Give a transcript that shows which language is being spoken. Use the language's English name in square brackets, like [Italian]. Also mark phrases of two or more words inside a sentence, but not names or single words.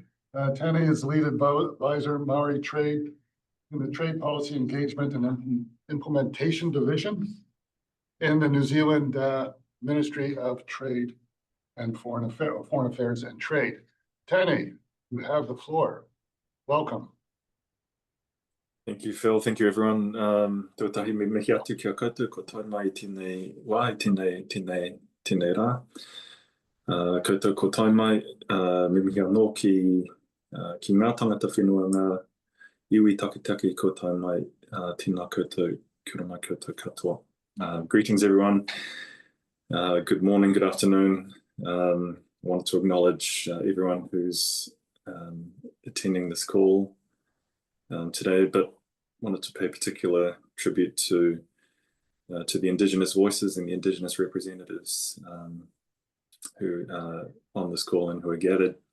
[English] Tanya is lead advisor Maori Trade in the Trade Policy Engagement and Implementation Division in the New Zealand Ministry of Trade and Foreign Affairs and Trade. Tanya, you have the floor. Welcome. Thank you, Phil. Thank you, everyone. [Māori] Tuatahi me mihi atu kia koutou, ko tau mai tēnei wā, tēnei rā. Koutou ko tau mai, me mihi anō ki ngā tangata whenua ngā iwi takitaki ko tau mai, tēnā koutou, kia ora mai koutou katoa. [English] Greetings, everyone. Good morning, good afternoon. I want to acknowledge everyone who's attending this call today, but wanted to pay particular tribute to the Indigenous voices and the Indigenous representatives who are on this call and who are gathered.